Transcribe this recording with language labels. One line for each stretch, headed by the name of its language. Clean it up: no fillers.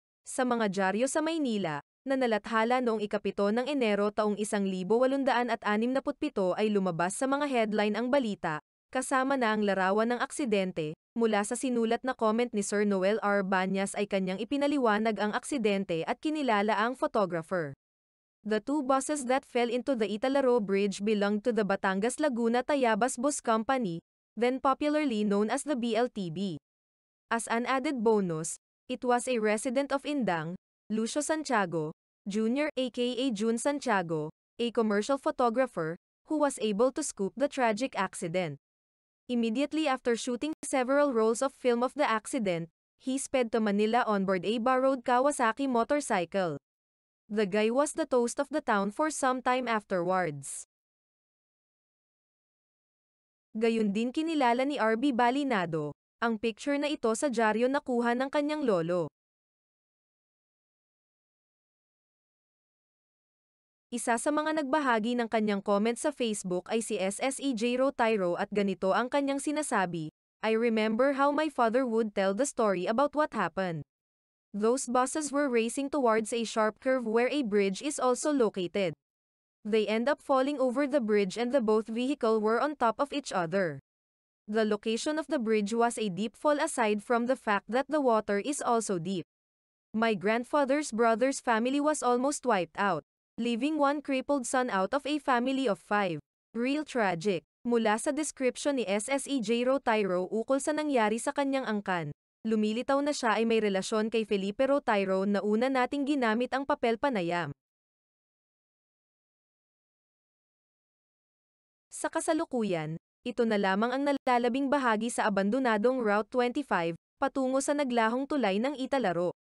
Filipino: Sa mga dyaryo sa Maynila, na nalathala noong ikapito ng Enero taong 1867 ay lumabas sa mga headline ang balita, kasama na ang larawan ng aksidente, mula sa sinulat na comment ni Sir Noel R. Banyas ay kanyang ipinaliwanag ang aksidente at kinilala ang photographer.
English: The two buses that fell into the Italaro Bridge belonged to the Batangas Laguna Tayabas Bus Company, then popularly known as the BLTB. As an added bonus, it was a resident of Indang, Lucio Santiago, Jr. aka June Santiago, a commercial photographer, who was able to scoop the tragic accident. Immediately after shooting several rolls of film of the accident, he sped to Manila on board a borrowed Kawasaki motorcycle. The guy was the toast of the town for some time afterwards.
Filipino: Gayun din kinilala ni R.B. Balinado, ang picture na ito sa dyaryo nakuha ng kanyang lolo. Isa sa mga nagbahagi ng kanyang comment sa Facebook ay si SSEJ Rotairo at ganito ang kanyang sinasabi,
English: I remember how my father would tell the story about what happened. Those buses were racing towards a sharp curve where a bridge is also located. They end up falling over the bridge and the both vehicle were on top of each other. The location of the bridge was a deep fall aside from the fact that the water is also deep. My grandfather's brother's family was almost wiped out, leaving one crippled son out of a family of 5. Real tragic.
Filipino: Mula sa description ni SSEJ Rotairo ukol sa nangyari sa kanyang angkan, lumilitaw na siya ay may relasyon kay Felipe Rotairo na una nating ginamit ang papel panayam. Sa kasalukuyan, ito na lamang ang nalalabing bahagi sa abandonadong Route 25, patungo sa naglahong tulay ng Italaro.